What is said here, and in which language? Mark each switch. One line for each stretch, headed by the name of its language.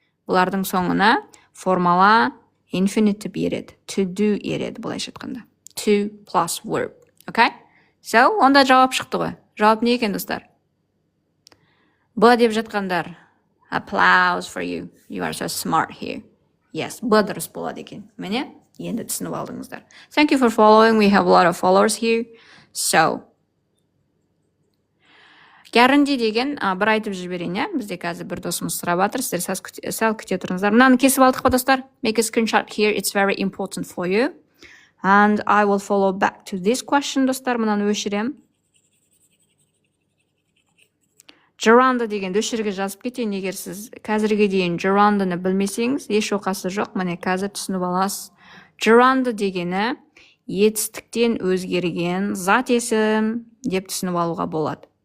Kazakh: Бұлардың соңына формула infinitive ереді, to do ереді, былайша айтқанда.
English: To plus verb. Okay?
Kazakh: So, онда жауап шықты ғой. Жауап не екен, достар? Б деп жатқандар.
English: Applause for you. You are so smart here.
Kazakh: Yes, Б дұрыс болады екен. Міне, енді түсініп алдыңыздар.
English: Thank you for following. We have a lot of followers here.
Kazakh: So, guarantee деген бір айтып жіберейін, я? Бізде қазір бір досымыз сұрап жатыр. Сіздер сәл күте тұрыңыздар. Мынаны кесіп алдық па, достар?
English: Make a screenshot here. It's very important for you. And I will follow back to this question,
Kazakh: достар. Мынаны өшірем. Gerund дегенді өшірге жазып кетейін, егер сіз қазірге дейін gerund'ны білмесеңіз, еш оқасы жоқ, міне қазір түсініп аласыз. Gerund дегені етістіктен өзгерген зат есім деп түсініп алуға болады.